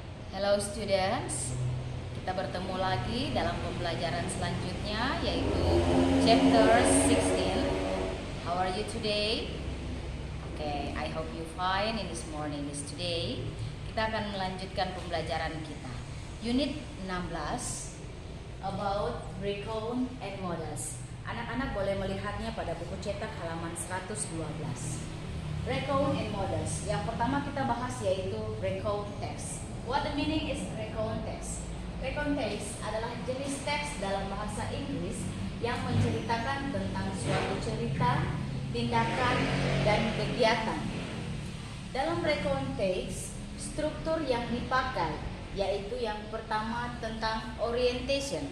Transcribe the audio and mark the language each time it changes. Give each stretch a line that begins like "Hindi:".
English: Hello students,
Indonesian: kita bertemu lagi dalam pembelajaran selanjutnya yaitu chapter 16.
English: How are you today? Okay, I hope you fine in this morning. Today
Indonesian: kita akan melanjutkan pembelajaran kita.
English: Unit 16 about recount and models.
Indonesian: Anak-anak boleh melihatnya pada buku cetak halaman 112.
English: Recount and models.
Indonesian: Yang pertama kita bahas yaitu recount text.
English: What the meaning is recount text?
Indonesian: Recount text adalah jenis teks dalam bahasa Inggris yang menceritakan tentang suatu cerita, tindakan, dan kegiatan. Dalam recount text, struktur yang dipakai yaitu yang pertama tentang orientation.